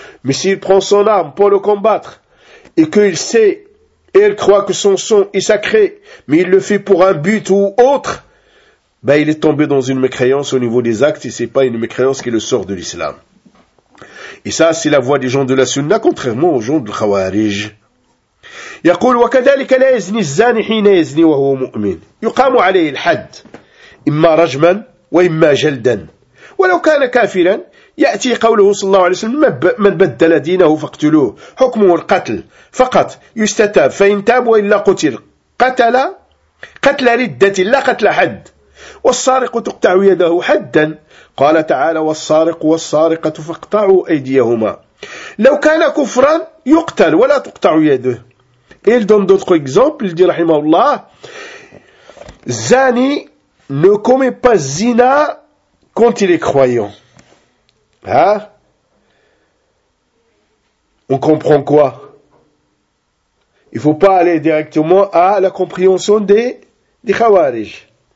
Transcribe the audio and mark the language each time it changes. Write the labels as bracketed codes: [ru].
[fr] Mais s'il prend son arme pour le combattre et qu'il sait et il croit que son sang est sacré, mais il le fait pour un but ou autre, bah il est tombé dans une mécréance au niveau des actes et c'est pas une mécréance qui le sort de l'islam. Et ça c'est la voix des gens de la sunna contrairement aux gens de Khawarij. [ar] يقول وكذلك لا يزني الزاني حين يزني وهو مؤمن يقام عليه الحد إما رجما وإما جلدا ولو كان كافرا يأتي قوله صلى الله عليه وسلم من بدل دينه فاقتلوه حكمه القتل فقط يستتاب فإن تاب وإلا قتل قتل ردة لا قتل حد والسارق تقطع يده حدا قال تعالى والسارق والسارقة فاقطعوا أيديهما لو كان كفرا يقتل ولا تقطع يده. [fr] Et il donne d'autres exemples, il dit, rahimahullah, Zani ne commet pas zina quand il est croyant. Hein? On comprend quoi? Il ne faut pas aller directement à la compréhension des Khawarij.